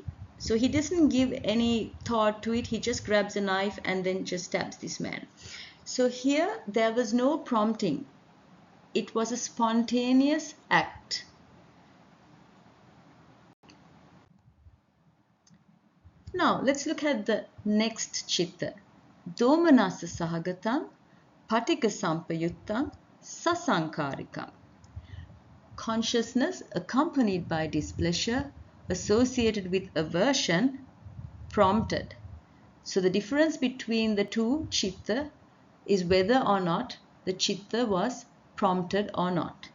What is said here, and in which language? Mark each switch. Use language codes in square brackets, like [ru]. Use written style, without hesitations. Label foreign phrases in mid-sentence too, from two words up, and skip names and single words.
[en] So he doesn't give any thought to it. He just grabs a knife and then just stabs this man. So here there was no prompting. It was a spontaneous act. Now let's look at the next citta. [pi] Domanassasahagataṃ, paṭighasampayuttaṃ, sasankhārikaṃ. [en] Consciousness accompanied by displeasure, associated with aversion, prompted. So the difference between the two citta is whether or not the citta was prompted or not.